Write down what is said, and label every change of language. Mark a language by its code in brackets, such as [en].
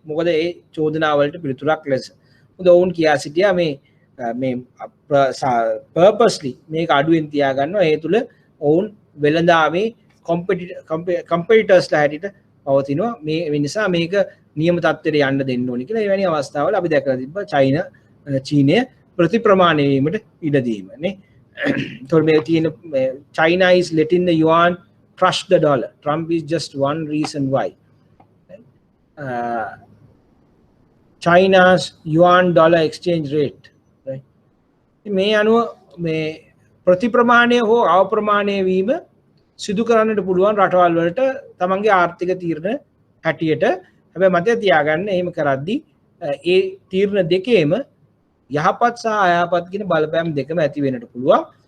[si] මොකද ඒ චෝදනාවලට පිළිතුරක් ලෙස. මොකද ඔවුන් කියා සිටියා මේ පර්පස්ලි මේක අඩුවෙන් තියාගන්නවා. ඒ තුල ඔවුන් වෙළඳාමේ කම්පිටිටර්ස්ලා හැටියට පවතිනවා. මේ නිසා මේක නියම තත්ත්වයට යන්න දෙන්න ඕනි කියලා එවැනි අවස්ථාවල අපි දැකලා තිබ්බා චීනය ප්‍රතිප්‍රමාණය වීමට ඉඩ දීම නේ. ඒතකොට මේ තියෙන [en] China is letting the yuan crush the dollar. Trump is just one reason why. China's yuan dollar exchange rate, right? [si] මේ අනුව මේ ප්‍රතිප්‍රමාණය හෝ අවප්‍රමාණය වීම සිදු කරන්නට පුළුවන් රටවල් වලට තමන්ගේ ආර්ථික තීරණ හැටියට. හැබැයි මතක තියාගන්න එහෙම කරද්දී ඒ තීරණ දෙකේම යහපත් සහ අයහපත් කියන බලපෑම් දෙකම ඇති වෙන්නට පුළුවන්.